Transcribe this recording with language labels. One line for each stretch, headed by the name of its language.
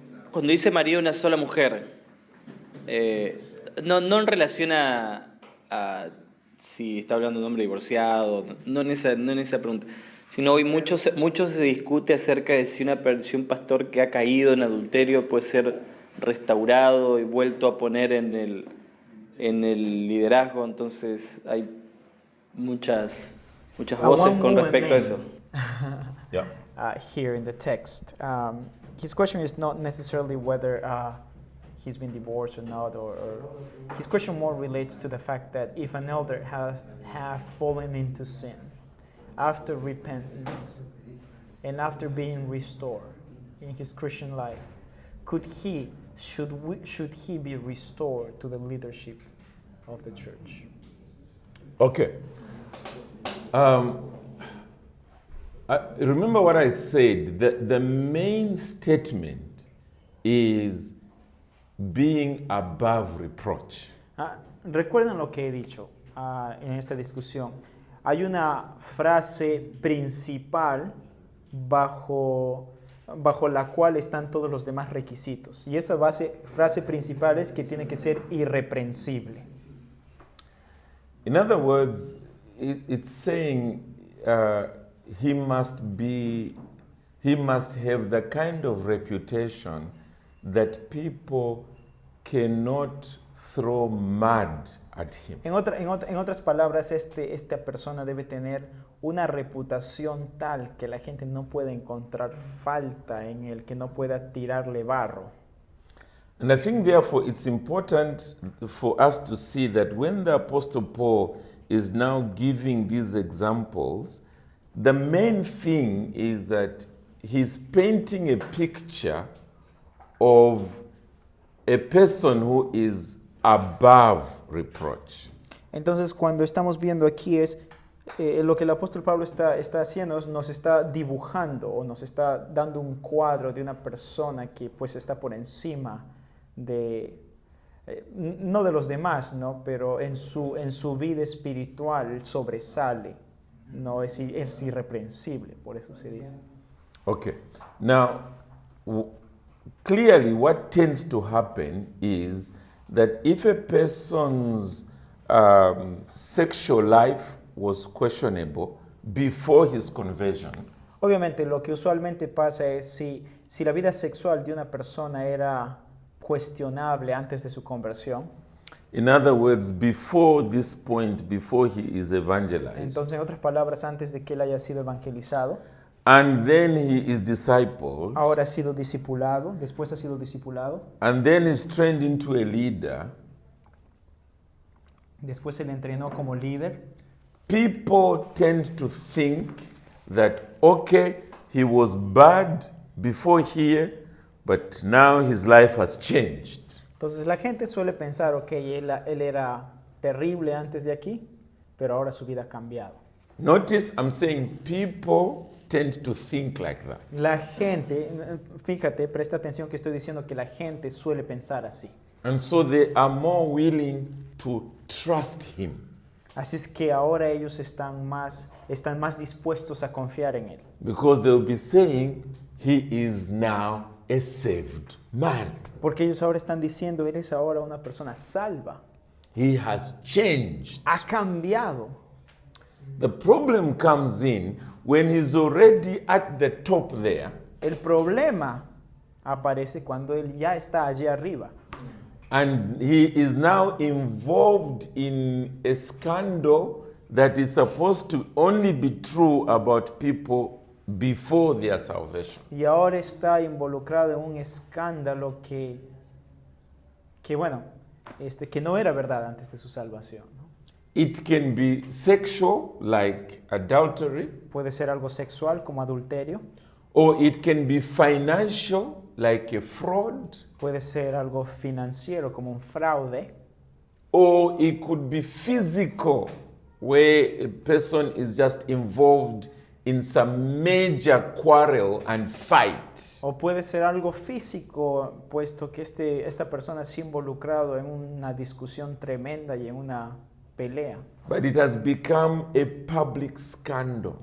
Spanish: Cuando dice marido de una sola mujer, no en relación a si está hablando de un hombre divorciado, no en esa pregunta, sino hoy mucho se discute acerca de si un pastor que ha caído en adulterio puede ser restaurado y vuelto a poner en el liderazgo. Entonces hay muchas voces con respecto a eso.
English: Yeah. Here in the text. His question is not necessarily whether he's been divorced or not, or his question more relates to the fact that if an elder have fallen into sin after repentance and after being restored in his Christian life, should he be restored to the leadership of the church? Okay. Remember what I said. The main statement is being above reproach.
Spanish: Recuerden lo que he dicho en esta discusión. Hay una frase principal bajo la cual están todos los demás requisitos. Y esa frase principal es que tiene que ser irreprensible.
English: In other words, it's saying he must have the kind of reputation that people cannot throw mud at him.
Spanish: En otras palabras, esta persona debe tener una reputación tal que la gente no puede encontrar falta en él, que no pueda tirarle barro.
English: And I think therefore it's important for us to see that when the Apostle Paul is now giving these examples, the main thing is that he's painting a picture of a person who is above reproach.
Spanish: Entonces, cuando estamos viendo aquí es lo que el apóstol Pablo está haciendo, nos está dibujando o nos está dando un cuadro de una persona que pues está por encima de, no de los demás, ¿no? Pero en su vida espiritual sobresale, no es irreprensible, por eso se dice.
English: Okay. Now, clearly what tends to happen is that if a person's sexual life was questionable before his conversion,
Spanish: Obviamente lo que usualmente pasa es si la vida sexual de una persona era cuestionable antes de su conversión,
English: in other words, before this point, before he is evangelized,
Spanish: entonces en otras palabras, antes de que él haya sido evangelizado,
English: and then he is discipled,
Spanish: ahora ha sido discipulado, después ha sido discipulado,
English: and then is trained into a leader,
Spanish: después se le entrenó como líder,
English: people tend to think that, okay, he was bad before here, but now his life has changed.
Spanish: entonces la gente suele pensar, ok, él era terrible antes de aquí, pero ahora su vida ha cambiado.
English: Notice I'm saying people tend to think like that.
Spanish: La gente, fíjate, presta atención que estoy diciendo que la gente suele pensar así.
English: And so they are more willing to trust him.
Spanish: Así es que ahora ellos están más dispuestos a confiar en Él.
English: because they'll be saying, he is now a saved man.
Spanish: Porque ellos ahora están diciendo, Él es ahora una persona salva.
English: He has changed.
Spanish: Ha cambiado.
English: The problem comes in when he's already at the top there
Spanish: El problema aparece cuando Él ya está allí arriba.
English: and he is now involved in a scandal that is supposed to only be true about people before their salvation.
Spanish: Y ahora está involucrado en un escándalo que no era verdad antes de su salvación, ¿no?
English: It can be sexual, like adultery,
Spanish: Puede ser algo sexual como adulterio,
English: or it can be financial, like a fraud,
Spanish: puede ser algo financiero como un fraude,
English: or it could be physical, where a person is just involved in some major quarrel and fight.
Spanish: o puede ser algo físico, puesto que esta persona es involucrado en una discusión tremenda y en una pelea.
English: But it has become a public scandal.